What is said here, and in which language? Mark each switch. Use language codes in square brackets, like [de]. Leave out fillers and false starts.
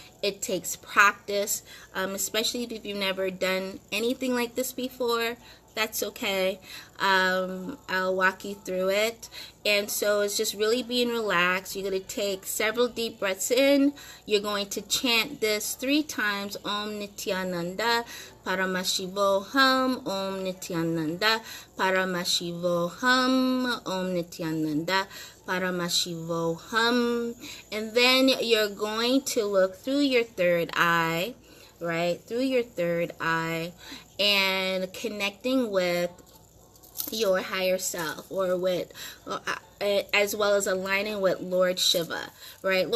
[en] It takes practice, especially if you've never done anything like this before. That's okay. I'll walk you through it. And so it's just really being relaxed. You're going to take several deep breaths in. You're going to chant this 3 times. [sa] Om Nityananda Paramashivoham. Om Nityananda Paramashivoham. Om Nityananda Paramashivoham. [en] And then you're going to look through your third eye, right? Through your third eye, and connecting with your higher self, or with as well as aligning with Lord Shiva, right?